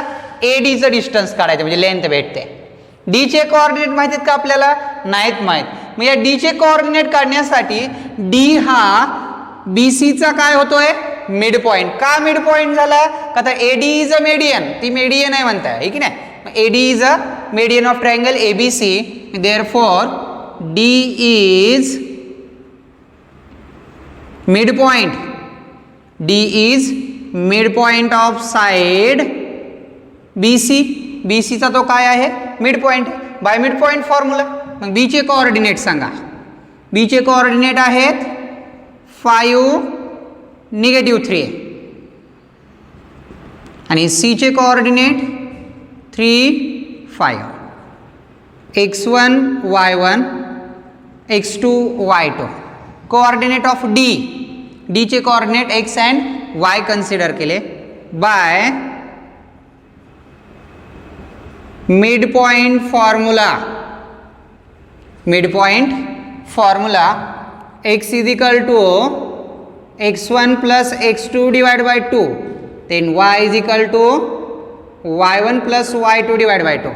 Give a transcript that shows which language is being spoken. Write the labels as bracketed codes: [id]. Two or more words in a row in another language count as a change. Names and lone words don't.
[mr] ADचं डिस्टन्स काढायचं, म्हणजे लेंथ भेटते. D चे कोऑर्डिनेट माहिती आहेत का आपल्याला? नाहीत माहीत. मग या D चे कोऑर्डिनेट काढण्यासाठी D हा BCचा काय होतोय? [en] mid point. का mid point झाला? [mr] का तर AD [en] is a median, [mr] ती मेडियन आहे म्हणताय आहे की नाही. [en] AD is a median of triangle ABC. देअरफॉर D is midpoint. D is midpoint of side BC. [mr] BC चा तो काय आहे? [en] mid point. by mid point formula. [mr] मग B चे कोऑर्डिनेट सांगा. B चे कोऑर्डिनेट आहेत 5 -3 आणि C चे कोऑर्डिनेट 3, 5. x1 y1 x2 y2. [en] coordinate of D चे कोऑर्डिनेट x and y consider केले by mid point formula. mid point formula x is equal to x1 plus x2 divide by 2, then y is equal to y1 plus y2 divide by 2.